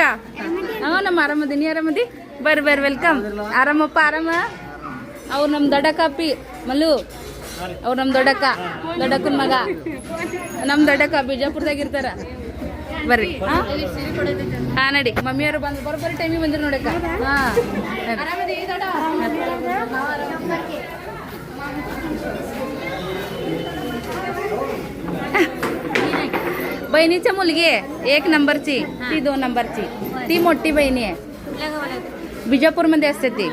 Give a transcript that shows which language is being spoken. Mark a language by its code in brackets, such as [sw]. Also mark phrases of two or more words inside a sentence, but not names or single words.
[kn] ಹಾಂ, ನಮ್ಮ ಆರಾಮದಿ. ನೀ ಆರಾಮದಿ? ಬರ್ರಿ ಬರ್ರಿ, ವೆಲ್ಕಮ್. ಆರಾಮಪ್ಪ? ಆರಾಮ. ಅವ್ರು ನಮ್ಮ ದೊಡ್ಡಕ್ಕಪ್ಪಿ ಮಲ್ಲು. ಅವ್ರು ನಮ್ಮ ದೊಡ್ಡಕ್ಕನ ಮಗ. ನಮ್ಮ ದೊಡ್ಡಕ್ಕ ಬಿಜಾಪುರದಾಗ ಇರ್ತಾರ. ಬರ್ರಿ. ಹಾಂ ನಡಿ. ಮಮ್ಮಿಯವರು ಬಂದು ಬರೋಬ್ಬರಿ ಟೈಮಿಗೆ ಬಂದಿರು ನೋಡಕ್ಕ. ಹಾಂ, [mr] बहिणीच्या मुलगी आहे 1 नंबरची. ती 2 नंबरची. ती मोठी बहिणी आहे, बिजापूरमध्ये असते ती.